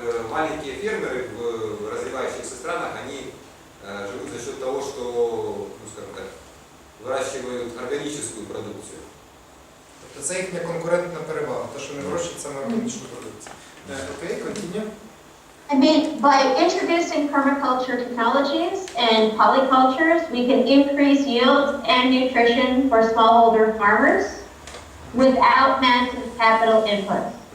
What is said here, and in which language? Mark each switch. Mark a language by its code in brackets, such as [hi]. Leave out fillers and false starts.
[ru] Маленькие фермеры в развивающихся странах, они живут за счет того, что, скажем так, выращивают органическую продукцию. [uk] Тобто це їхня конкурентна перевага, те, що вони вирощують саме органічну продукцію. [en] Okay, continue. I mean, by introducing permaculture technologies and polycultures, we can increase yields and nutrition for smallholder farmers without massive capital inputs.